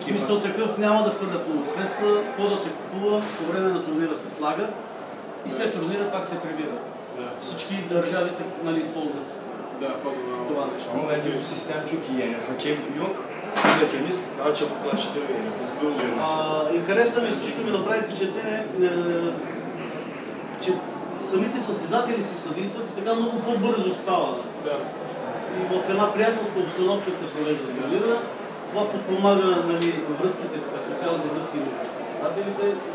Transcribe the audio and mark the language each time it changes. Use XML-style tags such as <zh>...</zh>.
<bg>В смисъл такъв няма да хвърлят много средства, пода се купува, по време на турнира се слага и след турнира пак се прибира. Всички държавите нали, използват това нещо.</bg> <tr>Ama bence bu sistem çok iyi yani. Hakem yok, biz hakemiz daha çabuklaştırıyor yani. Hızlı oluyor maçlar.</tr> <bg>И хареса ми също ми направи впечатление, че самите състезатели се съдействат и така много по-бързо става. И в една приятелска обстановка се провежда турнира. Това подпомага нали, връзките, така, социалните връзки между състезателите.</bg>